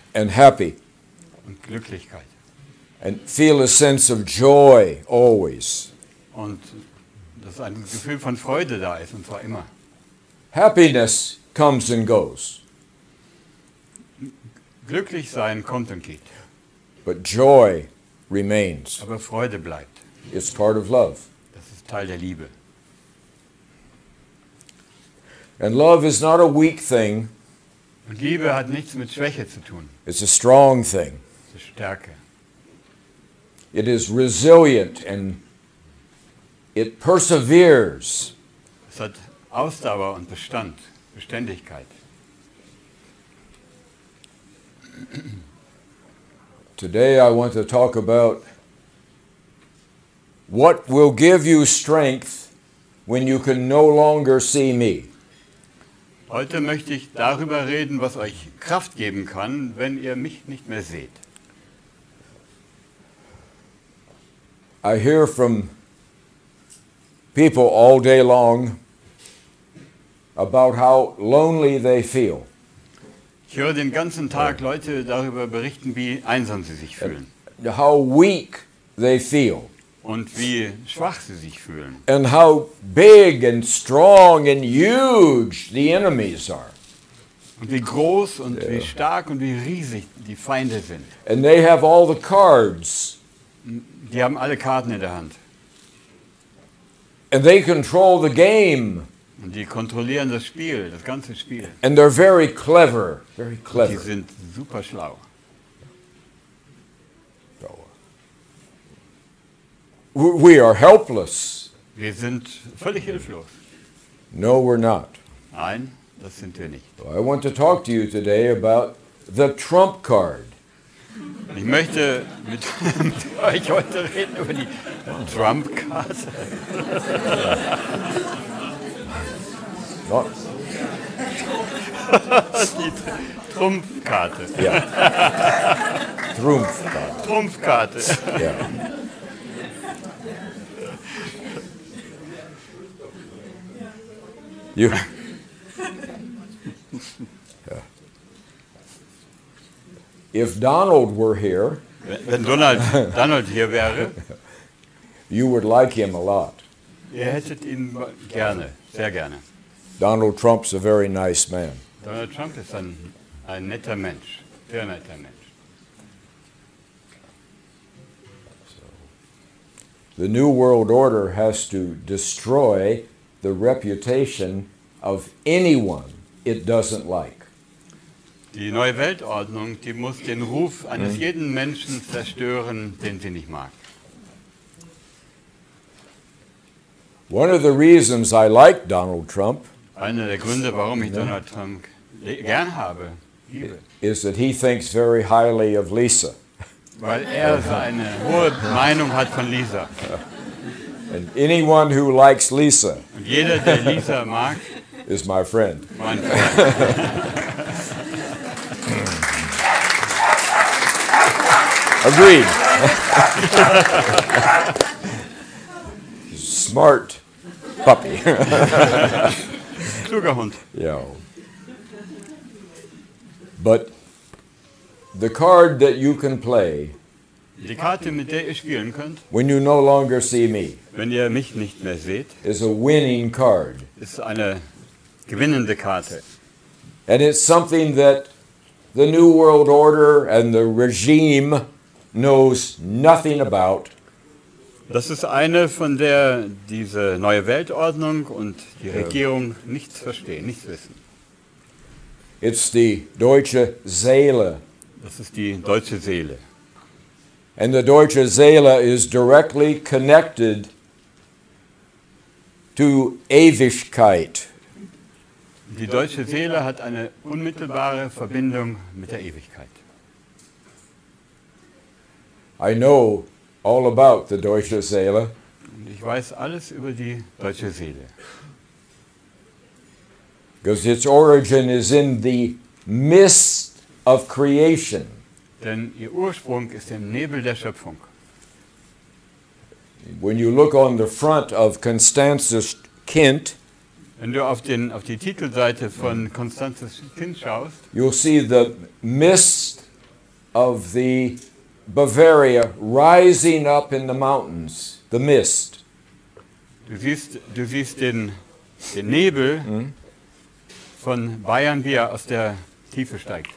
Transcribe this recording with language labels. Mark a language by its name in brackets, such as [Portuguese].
[English] and happy [German] und Glücklichkeit. [English] and feel a sense of joy always. [German] Und dass ein Gefühl von Freude da ist, und zwar immer. [English] Happiness comes and goes, [German] Glücklich sein kommt und geht, [English] but joy remains. [German] aber Freude bleibt. [English] It's part of love. [German] Das ist Teil der Liebe. [English] And love is not a weak thing, [German] Und Liebe hat nichts mit Schwäche zu tun. [English] it's a strong thing. [German] Es ist Stärke. [English] It is resilient and it perseveres. [German] Es hat Ausdauer und Bestand, Beständigkeit. [English] Today I want to talk about what will give you strength when you can no longer see me. [German] Heute möchte ich darüber reden, was euch Kraft geben kann, wenn ihr mich nicht mehr seht. [English] I hear from people all day long about how lonely they feel. [German] Ich höre den ganzen Tag Leute darüber berichten, wie einsam sie sich fühlen [English] How weak they feel, [German] und wie schwach sie sich fühlen [English] and how big and strong and huge the enemies are. [German] und wie groß und wie stark und wie riesig die Feinde sind. [English] And they have all the cards, [German] Die haben alle Karten in der Hand [English] and they control the game, [German] und die kontrollieren das Spiel, das ganze Spiel. [English] and they're very clever, very [German] Die [English] clever. [German] sind super schlau. [English] We are helpless. [German] Wir sind völlig hilflos. [English] No, we're not. [German] Nein, das sind wir nicht. [English] I want to talk to you today about the trump card. [German] Ich möchte mit euch heute reden über die Trump-Karte. [English] Not, [German] Die Trumpfkarte. [English] yeah. Trump card. [German] Trumpfkarte. [English] Yeah. You, If Donald were here, [German] Wenn Donald hier wäre, [English] you would like him a lot. [German] ihr hättet ihn gerne, sehr gerne. [English] Donald Trump's a very nice man. [German] Donald Trump ist ein netter Mensch, sehr netter Mensch. [English] The New World Order has to destroy the reputation of anyone it doesn't like. [German] Die neue Weltordnung, die muss den Ruf eines jeden Menschen zerstören, den sie nicht mag. [English] One of the reasons I like Donald Trump [German] Einer der Gründe, warum ich Donald Trump gern habe, liebe, [English] is that he thinks very highly of Lisa. [German] weil er eine hohe Meinung hat von Lisa. [English] And anyone who likes Lisa [German] Und jeder, der Lisa mag, [English] is my friend. [German] mein Freund. [English] Agreed. Smart puppy. [German] Kluger Hund. [English] Yeah. But the card that you can play [German] Die Karte, mit der ihr spielen könnt, [English] when you no longer see me [German] wenn ihr mich nicht mehr seht, [English] is a winning card. [German] ist eine gewinnende Karte. [English] And it's something that the New World Order and the regime knows nothing about. [German] Das ist eine, von der diese neue Weltordnung und die Regierung nichts verstehen, nichts wissen. [English] It's the [German] deutsche Seele. Das ist die deutsche Seele. [English] And the [German] deutsche Seele [English] is directly connected to [German] Ewigkeit. Die deutsche Seele hat eine unmittelbare Verbindung mit der Ewigkeit. [English] I know all about the [German] deutsche Seele. Und ich weiß alles über die deutsche Seele. [English] Because its origin is in the mist of creation. [German] Denn ihr Ursprung ist im Nebel der Schöpfung. [English] When you look on the front of Constanzas Kind, [German] Wenn du auf die Titelseite von Constanzas Kind schaust, [English] you'll see the mist of the Bavaria rising up in the mountains. The mist. [German] du siehst den Nebel von Bayern, wie er aus der Tiefe steigt.